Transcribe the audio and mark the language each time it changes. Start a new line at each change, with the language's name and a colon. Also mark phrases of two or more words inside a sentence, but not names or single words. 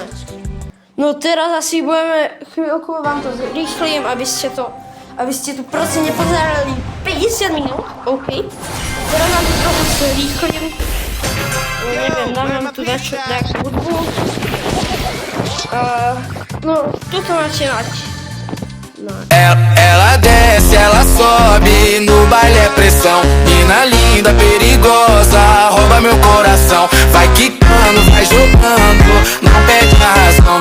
Slovak: No teraz asi budeme chvíľku, vám to zrýchlim, aby ste tu proste nepozerali 50 minút, OK. Teraz vám to trochu zrýchlim. Neviem, dám vám tu nejakú hudbu. No, tuto máte mať. No.
Portuguese: Ela desce, ela sobe, no baile é pressão. Mina linda, perigosa, rouba meu coração. Vai quicando, vai jogando, não perde a razão.